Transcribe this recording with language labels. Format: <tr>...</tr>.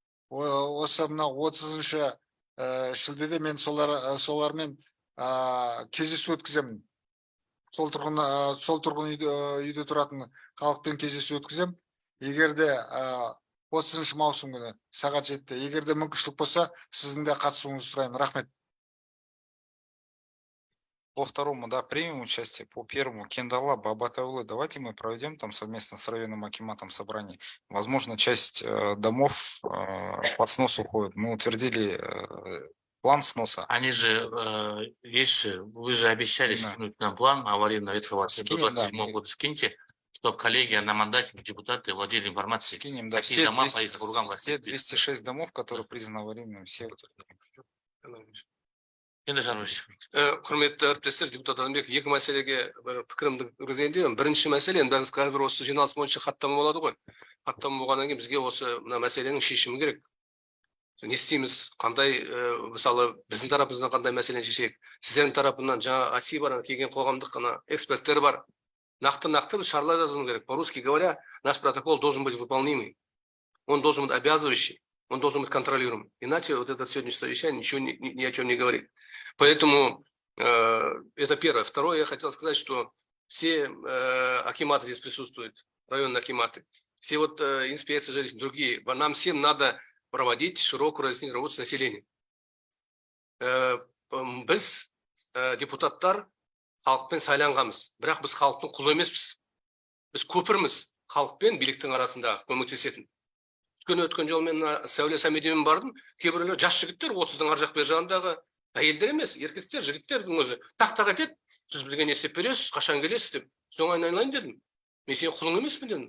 <kk>Осы мына 30-шы шілдеде мен солармен кездесу өткіземін. Сол тұрғын үйде тұратын халықпен кездесу өткізем. Егерде 30 маусым күні сағат 7-те, егерде мүмкіншілік болса, сіздің де қатысуыңызды сұраймын. Рахмет.</kk> <ru>По второму, да, примем участие. По первому, Кендала, Бабатайулы, давайте мы проведем там совместно с районным акиматом собрание. Возможно, часть домов под снос уходит. Мы утвердили план сноса. Они же, есть же, вы же обещали Да. скинуть нам план аварийного ветхого Скинем, до да. 27 года. Скиньте, чтобы коллегия на мандате, депутаты владели информацией. Скинем, да, Какие дома по округам все 206 домов, которые признаны аварийными, все утвердим.</ru> <kk>Енді Жарович. Құрметті әріптестер, депутат Адамбек, екі мәселеге бір пікірімді жүргізгенде, бірінші мәселе, енді біз қазір осы жиналыс бойынша хаттама болады ғой. Хаттама болғаннан кейін бізге осы мына мәселенің шешімі керек. Не істейміз, қандай, мысалы, біздің тарапымыздан қандай мәселені шешейік. Сіздердің тарапынан жаңа АСИ бар, келген қоғамдық қана эксперттер бар. Нақты біз шарлар жазуымыз керек.</kk> <ru>По-русски говоря, наш протокол должен быть выполнимый. Он должен быть обязывающий. Он должен быть контролируемым. Иначе вот это сегодняшнее совещание ничего ни о чем не говорит. Поэтому это первое. Второе, я хотел сказать, что все акиматы здесь присутствуют, районные акиматы, все вот инспекции жилищные, другие. Нам всем надо проводить широкую разъяснительную работу с населением.</ru> <kk>Біз депутаттар халықпен сайланғанбыз, бірақ біз халықтың құлы емеспіз. Біз көпірміз халықпен биліктің арасында көмектесетін. Өткен жолмен Сәуле Самедемен бардым, кейбіреулер жас жігіттер 30-ның ар жақ бер жағындағы әйелдер емес, еркектер, жігіттердің өзі тақ-тақ етеді, сіз бізге не істеп бересіз, қашан келесіз деп. Соң айналайын дедім. Мен сен құлың емеспін дедім.</kk>